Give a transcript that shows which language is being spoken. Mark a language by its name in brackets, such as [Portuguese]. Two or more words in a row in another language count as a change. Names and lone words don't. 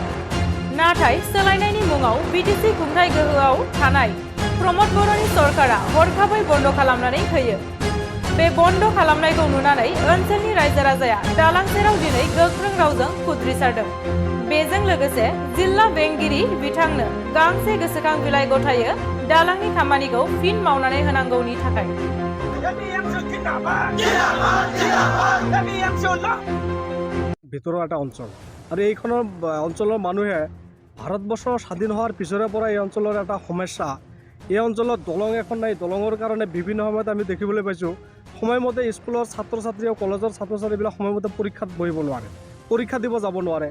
[Bodo] नाथाय सोलायनायनि मुङाव बिटिसि खुंथाय गोहोआव थानाय प्रमद बर'नि सरकारा हरखाबै बन्द खालामनानै होयो। बे बन्द खालामनायखौ नुनानै ओनसोलनि रायजो राजाया दालां सेराव दिनै गोख्रों रावजों खुद्रिसारदों। बेजों लोगोसे जिल्ला बेंगिरि बिथांनो गांसे गोसोखां बिलाइ गथायो दालांनि खामानिखौ फिन मावनानै होनांगौनि थाखाय। [Assamese] ভিতৰৰ এটা অঞ্চল আৰু এইখনৰ অঞ্চলৰ মানুহে ভাৰতবৰ্ষ স্বাধীন হোৱাৰ পিছৰে পৰা এই অঞ্চলৰ এটা সমস্যা। এই অঞ্চলত দলং এখন নাই। দলঙৰ কাৰণে বিভিন্ন সময়ত আমি দেখিবলৈ পাইছোঁ সময়মতে স্কুলৰ ছাত্ৰ ছাত্ৰী আৰু কলেজৰ ছাত্ৰ ছাত্ৰীবিলাক সময়মতে পৰীক্ষাত বহিব নোৱাৰে, পৰীক্ষা দিব যাব নোৱাৰে।